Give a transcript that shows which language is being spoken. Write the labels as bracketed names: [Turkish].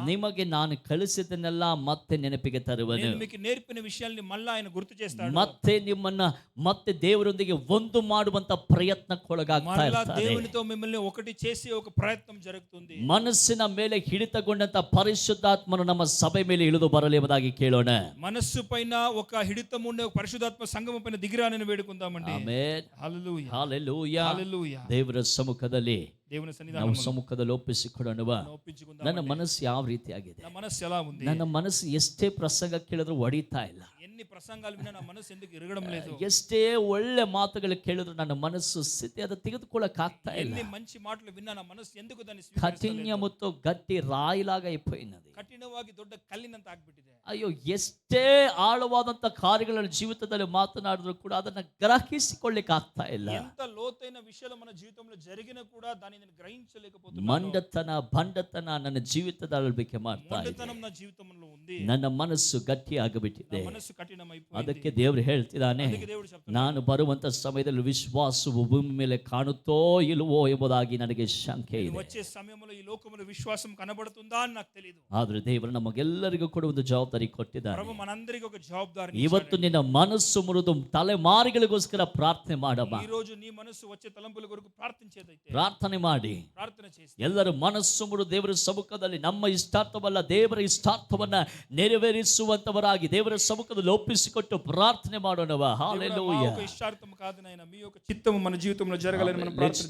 [Kannada] ನಿಮಗೆ ನಾನು ಕಳಿಸಿದ್ದನ್ನೆಲ್ಲ ಮತ್ತೆ ನೆನಪಿಗೆ ತರುವನು. [Telugu] నేను మీకు నేర్పిన విషయాల్ని మళ్ళా ఆయన గుర్తు చేస్తాడు. [Kannada] ಮತ್ತೆ ನಿಮ್ಮನ್ನ ಮತ್ತೆ ದೇವರೊಂದಿಗೆ ಒಂದು ಮಾಡುವಂತ ಪ್ರಯತ್ನಕ್ಕೊಳಗಾಗ್ತಾ [Telugu] మళ్ళా [Kannada] ಇರ್ತಾರೆ. [Telugu] దేవునితో మిమ్మల్ని ఒకటి చేసే ఒక ప్రయత్నం జరుగుతుంది. [Kannada] ಮನಸ್ಸಿನ ಮೇಲೆ ಹಿಡಿತಗೊಂಡಂತ ಪರಿಶುದ್ಧಾತ್ಮನು ನಮ್ಮ ಸಭೆ ಮೇಲೆ ಇಳಿದು ಬರಲಿ ಎಂಬುದಾಗಿ ಕೇಳೋಣ. [Telugu] మనస్సు పైన ఒక హిడితం ఉండే ఒక పరిశుద్ధాత్మ సంగమం పైన దిగిరానని వేడుకుందామండి. [Kannada] ಆಮೆನ್, [Telugu] హల్లెలూయా, [Kannada] ಹಲ್ಲೆಲೂಯಾ. [Telugu] హల్లెలూయా. [Kannada] ದೇವರ ಸಮ್ಮುಖದಲ್ಲಿ [Telugu] దేవుని [Kannada] ನಾವು [Telugu] సన్నిధానంలో [Kannada] ಸಮ್ಮುಖದಲ್ಲಿ ಒಪ್ಪಿಸಿಕೊಡೋಣವ. [Telugu] ఒప్పించుకుందాం. [Kannada] ನನ್ನ ಮನಸ್ಸು ಯಾವ ರೀತಿಯಾಗಿದೆ? [Telugu] నా మనస్సు ఎలా ఉంది? [Kannada] ನನ್ನ ಮನಸ್ಸು ಎಷ್ಟೇ ಪ್ರಸಂಗ ಕೇಳಿದ್ರು ಒಡಿತಾ ಇಲ್ಲ. [Telugu] ఎన్ని ప్రసంగాలు విన్నా నా మనస్సు ఎందుకు ఇరగడం లేదు? [Kannada] ಎಷ್ಟೇ ಒಳ್ಳೆ ಮಾತುಗಳು ಕೇಳಿದ್ರು ನನ್ನ ಮನಸ್ಸು ಸ್ಥಿತಿ ಅದು ತೆಗೆದುಕೊಳ್ಳಕ್ ಆಗ್ತಾ ಇಲ್ಲ. [Telugu] ఎన్ని మంచి మాటలు విన్నా నా మనస్సు ఎందుకు దాన్ని [Kannada] ಕಠಿಣ [Telugu] స్వీకరించలేదు? ಮತ್ತು ಗಟ್ಟಿ ರಾಯಿಲಾಗ ಇಪ್ಪೈನది. [Kannada] ಕಠಿಣವಾಗಿ ದೊಡ್ಡ ಕಲ್ಲಿನಂತ ಆಗ್ಬಿಟ್ಟಿದೆ. ಅಯ್ಯೋ, ಎಷ್ಟೇ ಆಳವಾದಂತ ಕಾರ್ಯಗಳ ಜೀವಿತದಲ್ಲಿ ಮಾತನಾಡಿದ್ರು ಕೂಡ ಅದನ್ನ ಗ್ರಹಿಸಿಕೊಳ್ಳಿಕ್ಕೆ ಆಗ್ತಾ ಇಲ್ಲ. [Telugu] ఎంత లోతైన విషయాలు మన జీవితంలో జరిగినా కూడా దాన్ని నేను గ్రహించలేకపోతున్నాను. [Kannada] ಮಂಡತನ ಭಂಡತನ ನನ್ನ ಜೀವಿತದಲ್ಲಿ ಮಾಡ್ತಾ ಇದೆ. [Telugu] మొండితనం నా జీవితంలో ఉంది. [Kannada] ನನ್ನ ಮನಸ್ಸು ಗಟ್ಟಿಯಾಗಿಬಿಟ್ಟಿದೆ. [Telugu] నా మనస్సు కఠినమైపోయింది. [Kannada] ಅದಕ್ಕೆ ದೇವರು ಹೇಳ್ತಿದ್ದಾನೆ, [Telugu] అందుకే దేవుడు చెప్తున్నాడు, [Kannada] ನಾನು ಬರುವಂತ ಸಮಯದಲ್ಲಿ ವಿಶ್ವಾಸವು ಭೂಮಿ ಮೇಲೆ ಕಾಣುತ್ತೋ ಇಲ್ವೋ ಎಂಬುದಾಗಿ ನನಗೆ ಶಂಕೆ [Telugu] నేను [Kannada] ಇದೆ. [Telugu] వచ్చే సమయంలో ఈ లోకములో విశ్వాసం కనబడుతుందా అని నాకు తెలియదు. [Kannada] ಆದ್ರೆ ದೇವರು ನಮಗೆಲ್ಲರಿಗೂ ಕೂಡ ಒಂದು ಜವಾಬ್ದಾರಿ ಕೊಟ್ಟಿದ್ದಾನೆ. [Telugu] ప్రభు మనందరికీ ఒక జవాబుదారి [Kannada] ಇವತ್ತು ನಿನ್ನ ಮನಸ್ಸು ಮುರಿದು ತಲೆಮಾರಿಗಳಿಗೋಸ್ಕರ ಪ್ರಾರ್ಥನೆ ಮಾಡಮ್ಮ. [Telugu] ఈ రోజు నీ మనస్సు వచ్చే తలంపుల కొరకు ప్రార్థించేదైతే [Kannada] ಪ್ರಾರ್ಥನೆ ಮಾಡಿ. [Telugu] ప్రార్థన చేసి [Kannada] ಎಲ್ಲರೂ ಮನಸ್ಸು ಮುರಿದು ದೇವರ ಸಮ್ಮುಖದಲ್ಲಿ ನಮ್ಮ ಇಷ್ಟಾರ್ಥವಲ್ಲ ದೇವರ ಇಷ್ಟಾರ್ಥವನ್ನ ನೆರವೇರಿಸುವಂತವರಾಗಿ ದೇವರ ಸಮ್ಮುಖದಲ್ಲಿ ಒಪ್ಪಿಸಿಕೊಟ್ಟು ಪ್ರಾರ್ಥನೆ ಮಾಡೋಣವ. [Telugu] హల్లెలూయా. ఒక ఇష్టార్థం కాదు నాయన, మీ యొక్క చిత్తము మన జీవితంలో జరగాలని మనం ప్రార్థన